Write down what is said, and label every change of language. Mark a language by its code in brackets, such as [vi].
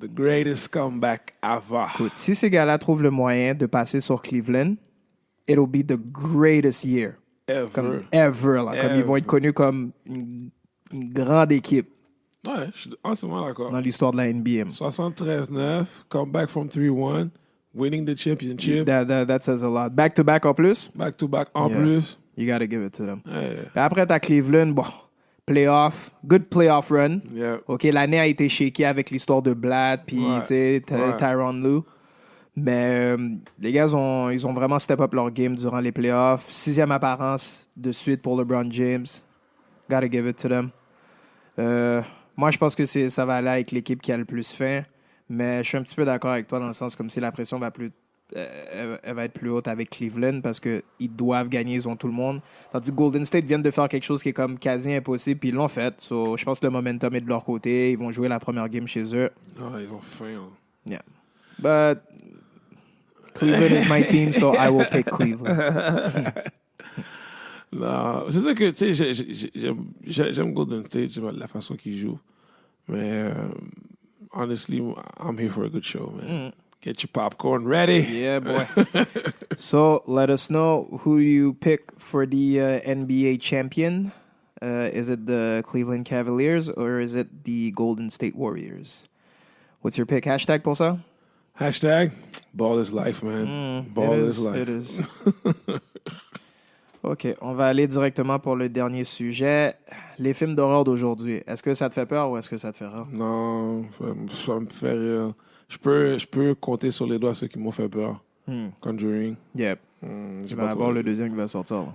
[en] The greatest comeback ever. [fr] Écoute, si ces gars-là trouvent le moyen de passer sur Cleveland, [en] it'll be the greatest year. Ever. [fr] Là. Comme ils vont être connus comme une grande équipe. Ouais, je suis entièrement d'accord. Dans l'histoire de la NBA. [en] 73-9, comeback from 3-1. Winning the championship. That says a lot. Back-to-back [fr] en plus. Back-to-back en plus. [en] You gotta give it to them. Yeah. [fr] Après, t'as Cleveland, playoff. [en] Good playoff run. Yeah. [fr] OK, l'année a été shakée avec l'histoire de Blatt, puis Tyronn Lue. Mais les gars, ils ont vraiment step up leur game durant les playoffs. 6e apparence de suite pour LeBron James. [en] Gotta give it to them. [fr] Moi, je pense que ça va aller avec l'équipe qui a le plus faim. Mais je suis un petit peu d'accord avec toi dans le sens comme si la pression elle va être plus haute avec Cleveland parce qu'ils doivent gagner, ils ont tout le monde. Tandis que Golden State viennent de faire quelque chose qui est comme quasi impossible, puis ils l'ont fait. So, je pense que le momentum est de leur côté. Ils vont jouer la première game chez eux. Ils ont faim. [en] Yeah. But Cleveland is my team, so I will pick Cleveland. [fr] Non, c'est ça que, tu sais, j'aime Golden State, j'aime la façon qu'ils jouent. Mais... [en] honestly, I'm here for a good show, man. Get your popcorn ready. Yeah, boy. So, let us know who you pick for the NBA champion. Is it the Cleveland Cavaliers or is it the Golden State Warriors? What's your pick? Hashtag [fr] pour ça? [en] Hashtag ball is life, man. Ball is life. It is. [fr] OK, on va aller directement pour le dernier sujet. Les films d'horreur d'aujourd'hui. Est-ce que ça te fait peur ou est-ce que ça te fait rire? Non, ça me fait rire. Je peux compter sur les doigts ceux qui m'ont fait peur. Conjuring. Yep. Il va y avoir le deuxième qui va sortir.